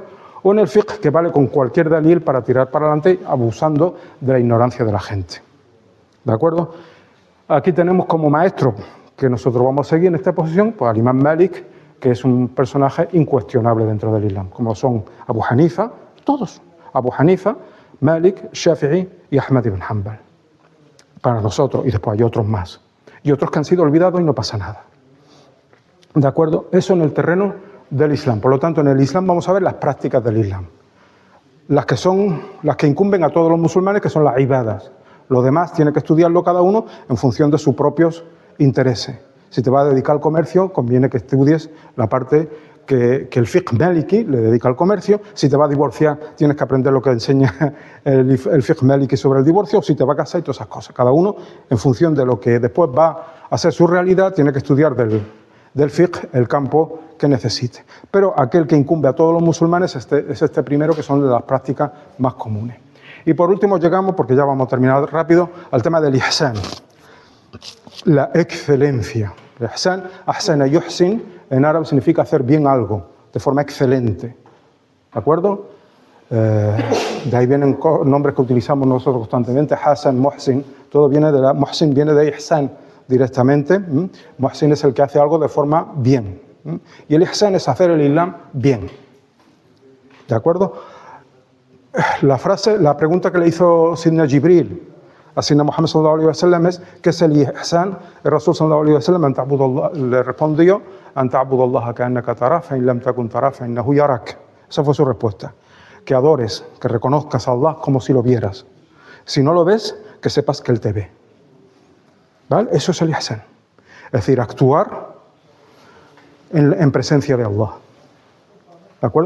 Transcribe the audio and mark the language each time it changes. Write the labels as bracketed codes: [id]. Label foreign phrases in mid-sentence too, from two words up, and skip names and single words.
[es] O en el fiqh, que vale con cualquier dalil para tirar para adelante, abusando de la ignorancia de la gente. ¿De acuerdo? Aquí tenemos como maestro que nosotros vamos a seguir en esta posición, pues al imam Malik, que es un personaje incuestionable dentro del Islam, como son Abu Hanifa, todos, Abu Hanifa, Malik, Shafi'i y Ahmad ibn Hanbal. Para nosotros, y después hay otros más. y otros que han sido olvidados y no pasa nada. ¿De acuerdo? Eso en el terreno del Islam. Por lo tanto, en el Islam vamos a ver las prácticas del Islam. Las que incumben a todos los musulmanes, que son las ibadas. Lo demás tiene que estudiarlo cada uno en función de sus propios intereses. Si te vas a dedicar al comercio, conviene que estudies la parte que el [ar] فقه مالكي [es] le dedica al comercio. Si te vas a divorciar, tienes que aprender lo que enseña el [ar] فقه مالكي [es] sobre el divorcio, o si te vas a casar y todas esas cosas. Cada uno, en función de lo que después va a ser su realidad, tiene que estudiar del fiqh el campo que necesite. Pero aquel que incumbe a todos los musulmanes es este primero, que son de las prácticas más comunes. Y por último llegamos, porque ya vamos a terminar rápido, al tema del ihsan, la excelencia. El ihsan, [ar] أحسن يحسن, [es] en árabe significa hacer bien algo, de forma excelente. ¿De acuerdo? De ahí vienen nombres que utilizamos nosotros constantemente, Hasan, Muhsin, todo viene de Muhsin viene de ihsan directamente. Muhsin es el que hace algo de forma bien. Y el ihsan es hacer el Islam bien. ¿De acuerdo? La pregunta que le hizo Sidna Jibril a [ar] سيدنا محمد صلى الله عليه وسلم [es] es ¿qué es el ihsan? [ar] El رسول صلى الله عليه وسلم [es] le respondió: [ar] أن تعبد الله كأنك تراه فإن لم تكن تراه فإنه يراك. [es] Esa fue su respuesta. Que adores, que reconozcas a Allah como si lo vieras. Si no lo ves, que sepas que Él te ve. ¿Vale? Eso es el ihsan. Es decir, actuar en presencia de Allah. ¿De acuerdo?